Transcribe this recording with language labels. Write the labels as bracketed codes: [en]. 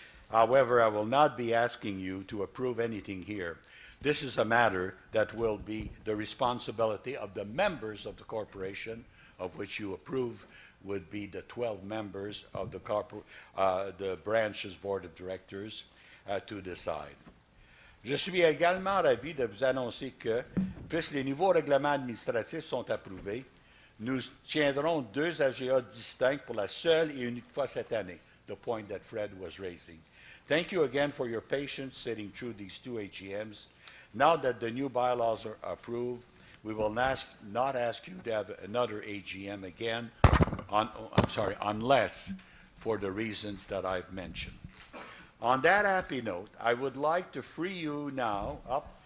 [en] However, I will not be asking you to approve anything here. This is a matter that will be the responsibility of the members of the corporation, of which you approve would be the 12 members of the branch's board of directors to decide. [fr] Je suis également ravi de vous annoncer que, puisque les nouveaux règlements administratifs sont approuvés, nous tiendrons 2 AGA distincts pour la seule et unique fois cette année, [en] the point that Fred was raising. Thank you again for your patience sitting through these 2 AGMs. Now that the new bylaws are approved, we will not ask you to have another AGM again, unless for the reasons that I've mentioned. On that happy note, I would like to free you now up.